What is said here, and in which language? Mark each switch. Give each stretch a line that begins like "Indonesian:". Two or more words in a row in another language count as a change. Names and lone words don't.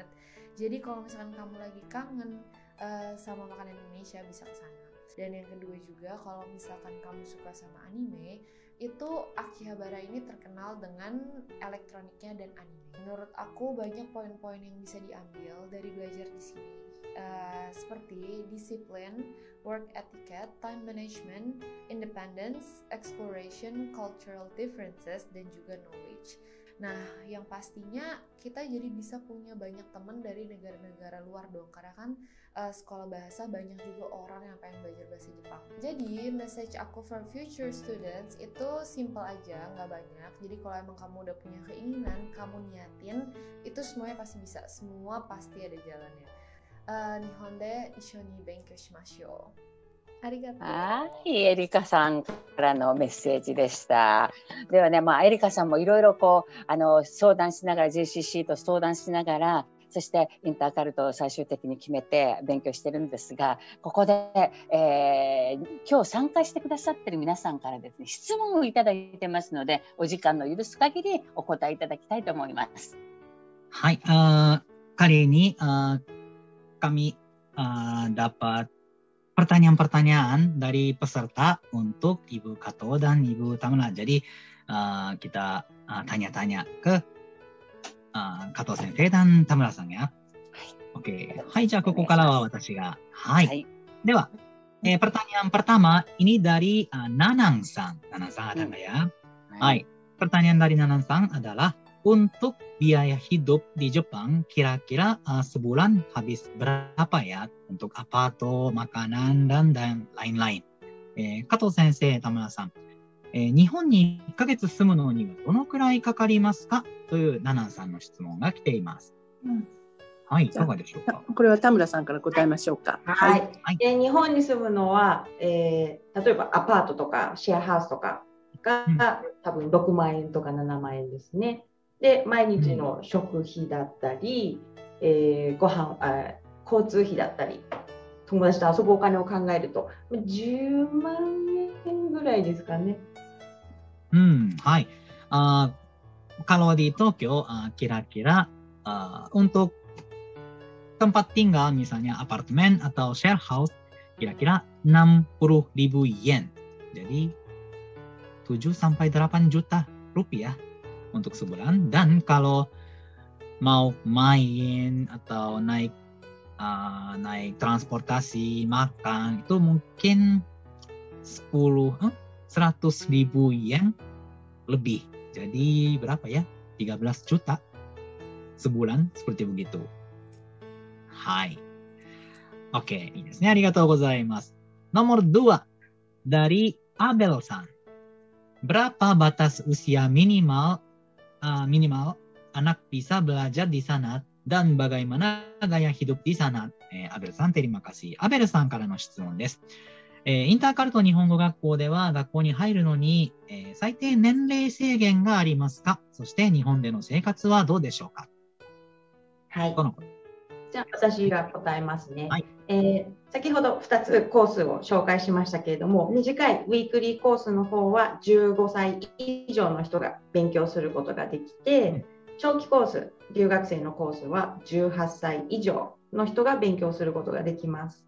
Indonesian: Jadi kalau misalkan kamu lagi kangen sama makanan Indonesia bisa ke sana. Dan yang kedua juga kalau misalkan kamu suka sama anime, itu Akihabara ini terkenal dengan elektroniknya dan anime. Menurut aku banyak poin-poin yang bisa diambil dari belajar di sini. Seperti disiplin,
English: work etiquette, time management, independence, exploration, cultural differences,
Indonesian: dan juga knowledge. Nah, yang pastinya kita jadi bisa punya banyak teman dari negara-negara luar dong, karena kan sekolah bahasa banyak juga orang yang pengen belajar bahasa Jepang. Jadi, message aku
English: for future students
Indonesian: itu simple aja, nggak banyak. Jadi kalau emang kamu udah punya keinginan, kamu niatin, itu semuanya pasti bisa, semua pasti ada jalannya.
Japanese: 日本で一緒に勉強しましょう. ありがとう。はい、エリカさんからのメッセージでした。ではね、エリカさんもいろいろ相談しながら JCC と相談しながら、そしてインターカルトを最終的に決めて勉強してるんですが、ここで、今日参加してくださってる皆さんからですね、質問をいただいてますので、お時間の許す限りお答えいただきたいと思います。
Indonesian: はい、kali ini kami dapat pertanyaan-pertanyaan dari peserta untuk Ibu Kato dan Ibu Tamara. Jadi kita tanya-tanya ke Kato Sensei dan Tamara さん ya. Oke.
Japanese: はい、じゃあここからは私が。はい。では、
Indonesian: pertanyaan pertama ini dari Nanang さん。Nanang さん ada nggak ya? Hai. Pertanyaan dari Nanang さん adalah untuk biaya hidup di Jepang kira-kira sebulan habis berapa ya untuk aparto, makanan, dan lain-lain.
Japanese: 加藤先生、田村さん、日本に1ヶ月住むのにはどのくらいかかりますかというナナンさんの質問が来ています。はい、いかがでしょうか。これは田村さんから答えましょうか。はい。日本に住むのは、例えばアパートとかシェアハウスとかが、多分6万円とか7万円ですね。で、毎日の食費だったり、交通費だったり、友達と遊ぶお金を考えると、10万円ぐらいですかね。
Indonesian: はい。Kalau di Tokyo, kira-kira untuk tempat tinggal, misalnya apartemen atau
English: share house,
Indonesian: kira-kira 60.000 yen. Jadi 7-8 juta rupiah untuk sebulan. Dan kalau mau main atau naik transportasi, makan, itu mungkin 100.000 yen lebih. Jadi berapa ya? 13 juta. sebulan seperti begitu. Hai. Oke,
Japanese: いいですね。ありがとうございます。
Indonesian: Nomor 2 dari Abel san. Berapa batas usia minimal anak bisa belajar di sana dan bagaimana gaya hidup di sana? Abel san, terima kasih.
Japanese: Abel さんからの質問です。インターカルト日本語学校では学校に入るのに、最低年齢制限がありますか？そして日本での生活はどうでしょうか？はい。じゃあ私が答えますね。はい。先ほど2つコースを紹介しましたけれども、短いウィークリーコースの方は15歳以上の人が勉強することができて、長期コース、留学生のコースは18歳以上の人が勉強することができます。